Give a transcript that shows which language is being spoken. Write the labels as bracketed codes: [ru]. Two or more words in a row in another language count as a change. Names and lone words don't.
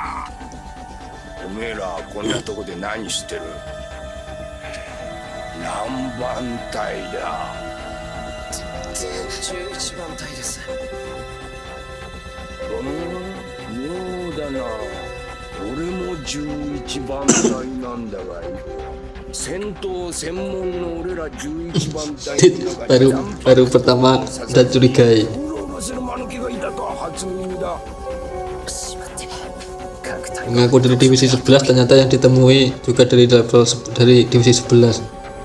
[ja] 11 番隊です。妙だな。俺も11番隊なんだがい。戦闘専門の俺ら11番隊の中に [id] baru pertama kita curigai. Mengaku dari divisi 11, ternyata yang ditemui juga dari divisi 11.